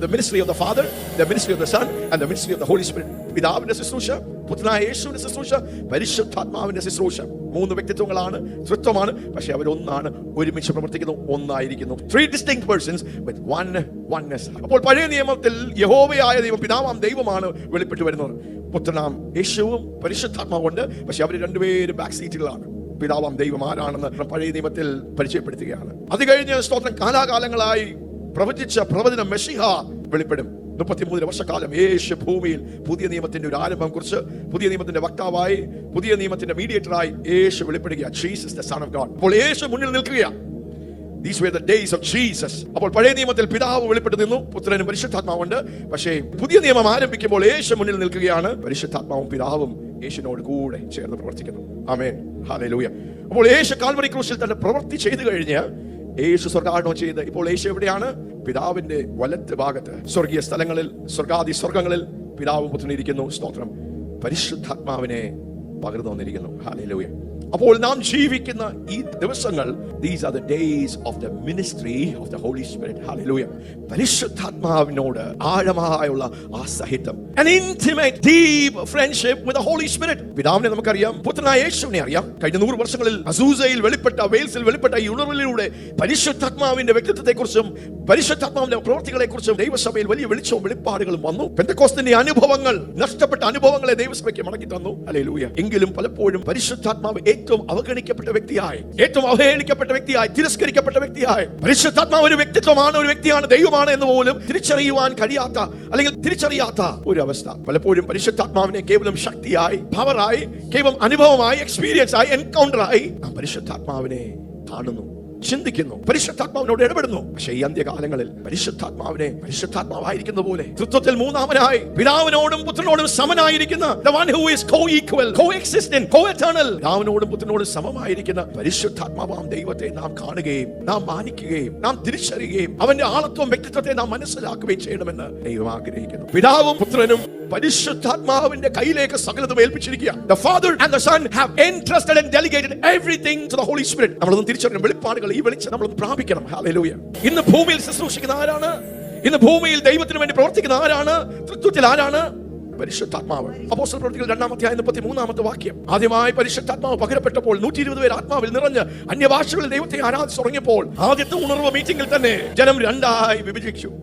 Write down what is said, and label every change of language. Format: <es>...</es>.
<en>The ministry of the Father, the ministry of the Son, and the ministry of the Holy Spirit.</en> <ml>പിതാവിന്റെ ശുശ്രൂഷ, പുത്രനായ യേശുവിന്റെ ശുശ്രൂഷ, പരിശുദ്ധാത്മാവിന്റെ ശുശ്രൂഷ. 3 വ്യക്തിത്വങ്ങളാണ്, തൃത്വമാണ്, പക്ഷെ അവരൊന്നാണ്, ഒരുമിച്ച് പ്രവർത്തിക്കുന്നു, ഒന്നായിരിക്കുന്നു.</ml> <en>3 distinct persons with oneness.</en> <ml>അപ്പോൾ പഴയ നിയമത്തിൽ യഹോവയായ ദൈവം, പിതാവാം ദൈവമാണ് വെളിപ്പെട്ടു വരുന്നത്. പുത്രനാം യേശുവും പരിശുദ്ധാത്മാവുണ്ട്, പക്ഷെ അവർ രണ്ടുപേരും ബാക്ക് സീറ്റുകളാണ്. പിതാവാം ദൈവം ആരാണെന്ന് പഴയ നിയമത്തിൽ പരിചയപ്പെടുത്തുകയാണ്. അത് കഴിഞ്ഞ് സ്തോത്രം, കാലാകാലങ്ങളായി പ്രവചിച്ച പ്രവചനം മെസ്സിഹ വെളിപ്പെടും. 33 വർഷക്കാലം യേശു ഭൂമിയിൽ പുതിയ നിയമത്തിന്റെ ഒരു ആരംഭം കുറിച്ച്, പുതിയ നിയമത്തിന്റെ വക്താവായി, പുതിയ നിയമത്തിന്റെ മീഡിയേറ്ററായി യേശു വെളിപ്പെടുക.</ml> <en>Jesus the son of God.</en> <ml>അപ്പോൾ യേശു മുന്നിൽ നിൽക്കുകയാണ്.</ml> <en>These were the days of Jesus.</en> <ml>അപ്പോൾ പഴയ നിയമത്തിൽ പിതാവ് വെളിപ്പെട്ടു നിന്നു, പുത്രനും പരിശുദ്ധാത്മാവുണ്ട്. പക്ഷേ പുതിയ നിയമം ആരംഭിക്കുമ്പോൾ യേശു മുന്നിൽ നിൽക്കുകയാണ്. പരിശുദ്ധാത്മാവും പിതാവും യേശുവിനോട് കൂടെ ചേർന്ന് പ്രവർത്തിക്കുന്നു. ആമേൻ, ഹല്ലേലൂയ. അപ്പോൾ യേശു കാൽവരി ക്രൂശിൽ തന്റെ പ്രവൃത്തി ചെയ്തു കഴിഞ്ഞ് യേശു സ്വർഗ്ഗാരോഹണം ചെയ്ത് ഇപ്പോൾ യേശു എവിടെയാണ്? പിതാവിന്റെ വലത്ത് ഭാഗത്ത്, സ്വർഗീയ സ്ഥലങ്ങളിൽ, സ്വർഗാദി സ്വർഗങ്ങളിൽ പിതാവും പുത്രനും ഇരിക്കുന്നു. സ്തോത്രം. പരിശുദ്ധാത്മാവിനെ പകർന്നു വന്നിരിക്കുന്നു. ഹല്ലേലൂയ. അപ്പോൾ നാം ജീവിക്കുന്ന ഈ ദിവസങ്ങൾ,</ml> <en>these are the days of the ministry of the Holy Spirit. Hallelujah.</en> <ml>പരിശുദ്ധാത്മാവിനോട് ആഴമായുള്ള ആ സഹിതം,</ml> <en>an intimate deep friendship with the Holy Spirit.</en> <ml>പിതാവിനെ നമുക്കറിയാം, പുത്രനായ യേശുവിനെ അറിയാം. കഴിഞ്ഞ 100 വർഷങ്ങളിൽ അസൂസയിൽ വെളിപ്പെട്ട, വെയിൽസിൽ വെളിപ്പെട്ട ഈ ഉണർവിലൂടെ പരിശുദ്ധാത്മാവിന്റെ വ്യക്തിത്വത്തെക്കുറിച്ചും പരിശുദ്ധാത്മാവിന്റെ പ്രവൃത്തികളെക്കുറിച്ചും ദൈവസഭയിൽ വലിയ വെളിച്ചവും വെളിപ്പാടുകളും വന്നു. പെന്തക്കോസ്തിന്റെ അനുഭവങ്ങൾ, നഷ്ടപ്പെട്ട അനുഭവങ്ങളെ ദൈവസഭയ്ക്ക് മടക്കി തന്നു. ഹല്ലേലൂയ. എങ്കിലും പലപ്പോഴും പരിശുദ്ധാത്മാവ് ഏറ്റവും അവഗണിക്കപ്പെട്ട വ്യക്തിയായി, ഏറ്റവും അവഹേളിക്കപ്പെട്ട വ്യക്തിയായി, തിരസ്കരിക്കപ്പെട്ട വ്യക്തിയായി, പരിശുദ്ധാത്മാവ് ഒരു വ്യക്തിത്വമാണ്, ഒരു വ്യക്തിയാണ്, ദൈവമാണ് എന്ന് പോലും തിരിച്ചറിയുവാൻ കഴിയാത്ത, അല്ലെങ്കിൽ തിരിച്ചറിയാത്ത ഒരു അവസ്ഥ. പലപ്പോഴും പരിശുദ്ധാത്മാവിനെ കേവലം ശക്തിയായി, പവറായി, കേവലം അനുഭവമായി, എക്സ്പീരിയൻസ് ആയി, എൻകൗണ്ടറായി നാം പരിശുദ്ധാത്മാവിനെ കാണുന്നു, ചിന്തിക്കുന്നു, പരിശുദ്ധാത്മാവിനോട് ഇടപെടുന്നു. പക്ഷേ ഈ അന്ത്യകാലങ്ങളിൽ പരിശുദ്ധാത്മാവായിരിക്കുന്ന പോലെ തൃത്വത്തിൽ മൂന്നാമനായി പിതാവിനോടും പുത്രനോടും സമനായിരിക്കുന്ന,</ml> <en>the one who is co-equal, co-existent, co-eternal,</en> <ml>പിതാവിനോടും പുത്രനോടും സമമായിരിക്കുന്ന പരിശുദ്ധാത്മാവാം ദൈവത്തെ നാം കാണുകയും, നാം മാനിക്കുകയും, നാം തിരിച്ചറിയുകയും, അവന്റെ ആളത്വം, വ്യക്തിത്വത്തെ നാം മനസ്സിലാക്കുകയും ചെയ്യണമെന്ന് ദൈവം ആഗ്രഹിക്കുന്നു. പിതാവും പുത്രനും പരിശുദ്ധാത്മാവിന്റെ കയ്യിലേക്ക് സകലതും ഏൽപ്പിച്ചിരിക്കുക.</ml> <en>The Father and the Son have entrusted and delegated everything to the Holy Spirit.</en> <ml>നമ്മളൊന്നും തിരിച്ചറിയണം, വെളിപ്പാടുകൾ, ഈ വെളിച്ചം നമ്മൾ പ്രാപിക്കണം. ഹല്ലേലൂയ. ഇന്ന് ഭൂമിയിൽ ശുശ്രൂഷിക്കുന്ന ആരാണ്? ഇന്ന് ഭൂമിയിൽ ദൈവത്തിന് വേണ്ടി പ്രവർത്തിക്കുന്ന ആരാണ്? തൃത്വത്തിൽ ആരാണ്? പരിശുദ്ധാത്മാവ്. അപ്പോസ്തല പ്രവൃത്തികൾ 2-ാം അധ്യായം 33-ാമത്തെ വാക്യം. ആദ്യമായി പരിശുദ്ധാത്മാവ് പകരപ്പെട്ടപ്പോൾ 120 പേർ ആത്മാവിൽ നിറഞ്ഞ് അന്യഭാഷകളിൽ ദൈവത്തെ ആരാധിച്ചു തുടങ്ങിയപ്പോൾ ആദ്യത്തെ ഉണർവ് മീറ്റിംഗിൽ തന്നെ ജനം രണ്ടായി വിഭജിച്ചു.</ml>